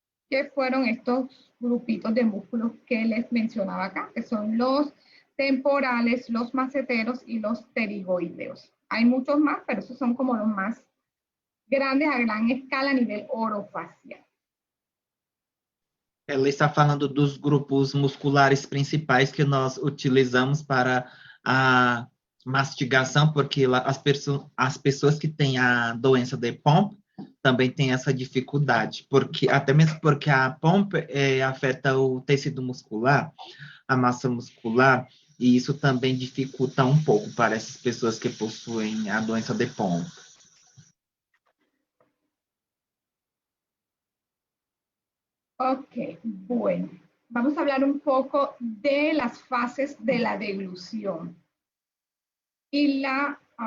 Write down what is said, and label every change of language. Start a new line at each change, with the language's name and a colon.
Spanish: ¿Qué fueron estos grupitos de músculos que les mencionaba acá? Que son los temporales, los maceteros y los pterigoideos. Hay muchos más, pero esos son como los más grandes a gran escala a nivel orofacial.
Portuguese: Ela está falando dos grupos musculares principais que nós utilizamos para a mastigação, porque as pessoas que têm a doença de Pompe também têm essa dificuldade, porque até mesmo porque a Pompe afeta o tecido muscular, a massa muscular, e isso também dificulta um pouco para essas pessoas que possuem a doença de Pompe.
Spanish: Ok, bueno, vamos a hablar un poco de las fases de la deglución. Y la...